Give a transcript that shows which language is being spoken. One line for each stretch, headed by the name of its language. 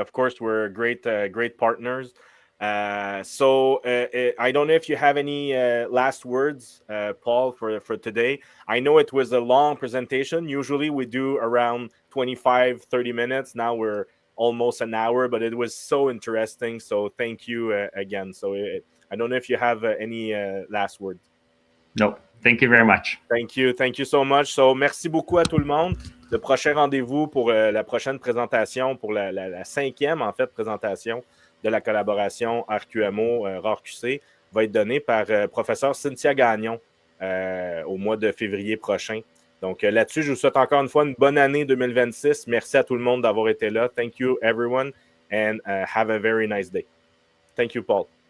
English: Of course, we're great partners. So I don't know if you have any last words, Paul, for today. I know it was a long presentation. Usually we do around 25-30 minutes. Now we're almost an hour, but it was so interesting. So thank you again. So I don't know if you have any last words. No, thank you very much. Thank you so much.
French: So merci beaucoup à tout le monde. Le prochain rendez-vous pour la prochaine présentation, pour la 5e en fait présentation de la collaboration RQMO Rare.qc, va être donné par professeur Cynthia Gagnon au mois de février prochain. Donc là-dessus, je vous souhaite encore une fois une bonne année 2026. Merci à tout le monde d'avoir été là.
English: Thank you everyone, and have a very nice day. Thank you, Paul.